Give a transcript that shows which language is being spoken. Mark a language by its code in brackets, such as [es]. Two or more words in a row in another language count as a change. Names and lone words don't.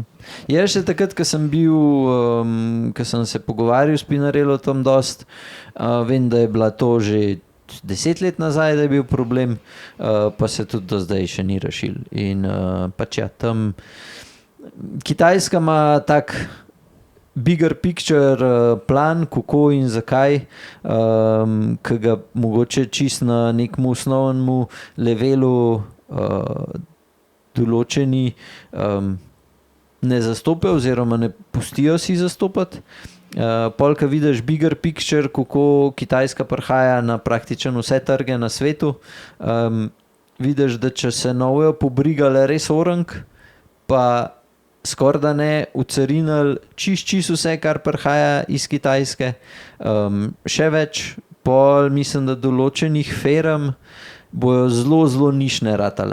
[sl] Je še takrat, ko sem bil, ko sem se pogovarjal s Pinarelotom dost, vem, da je bila to že 10 let nazaj, da je bil problem, pa se tudi do zdaj še ni rešil. In pač ja, tam Kitajska ima tak [en] bigger picture [sl] plan, kako in zakaj, ki ga mogoče čist na nekem osnovnemu levelu določeni ne zastopajo oziroma ne pustijo si zastopati. Pol, ko vidiš [en] bigger picture, [sl] kako Kitajska prihaja na praktično vse trge na svetu, vidiš, da če se novejo pobrigale res orang, pa skoraj da ne ucarinili čist vse, kar prihaja iz Kitajske. Še več, pol mislim, da določenih firm bojo zelo nišne ratale.